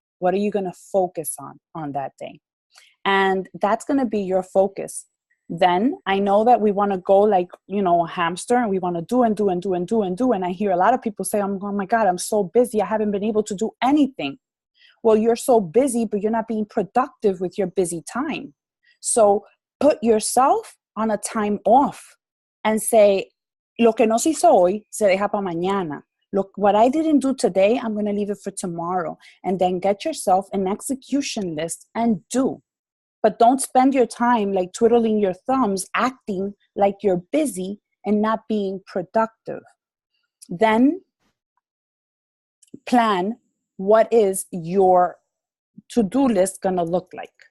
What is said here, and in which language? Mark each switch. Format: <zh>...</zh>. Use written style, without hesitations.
<en>What are you going to focus on that day? And that's going to be your focus. Then I know that we want to go like, a hamster, and we want to do and do and do and do and do. And I hear a lot of people say, oh my God, I'm so busy. I haven't been able to do anything. Well, you're so busy, but you're not being productive with your busy time. So put yourself on a time off and say,</en> <es>lo que no se hizo hoy se deja para mañana.</es> <en>Look, what I didn't do today, I'm going to leave it for tomorrow. And then get yourself an execution list and do. But don't spend your time like twiddling your thumbs, acting like you're busy and not being productive. Then plan what is your to-do list going to look like.</en>